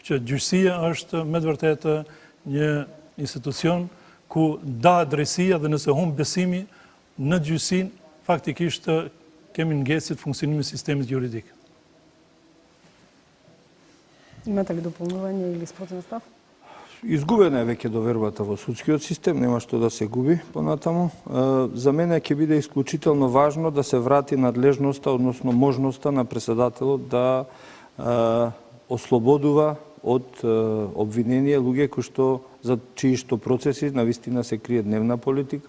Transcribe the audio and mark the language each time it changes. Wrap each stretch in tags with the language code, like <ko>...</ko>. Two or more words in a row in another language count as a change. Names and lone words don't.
<sq>që gjyqësia është me të vërtetë një institucion ku da drejtësia dhe nëse humb besimi në gjyqësinë, faktikisht kemi ngesë të funksionimit të sistemit juridik.</sq> <mk>Имате ли дополнување или спротивен став? Изгубена е веќе довербата во судскиот систем, нема што да се губи понатаму. За мене ќе биде исклучително важно да се врати надлежноста, односно можноста на председателот да ослободува од обвинение луѓе кои што за чии што процеси навистина се крие дневна политика.</mk>